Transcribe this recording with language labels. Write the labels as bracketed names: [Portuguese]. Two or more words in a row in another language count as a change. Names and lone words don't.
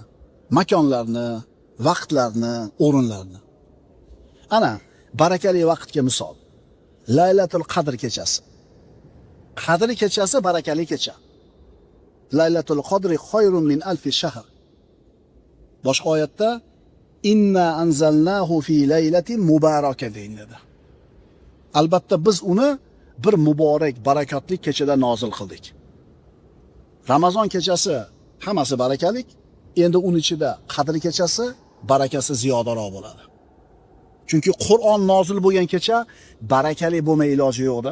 [Uzbek] Makonlarni, vaqtlarni, o'rinlarni. Ana, barakali vaqtga misol. Laylatul Qadr kechasi. Qadr kechasi barakali kecha. [Arabic] ليلة القدر خير من ألف شهر. [Uzbek] Boshqa oyatda [Arabic] إنا أنزلناه في ليلة مباركة [Uzbek] deyiladi. Albatta biz uni bir muborak, barakatli kechada nozil qildik. Ramazon kechasi hammasi barakalik, endi uning ichida Qadr kechasi barakasi ziyodaroq bo'ladi. Chunki Qur'on nozil bo'lgan kecha barakali bo'lmay iloji yo'qda.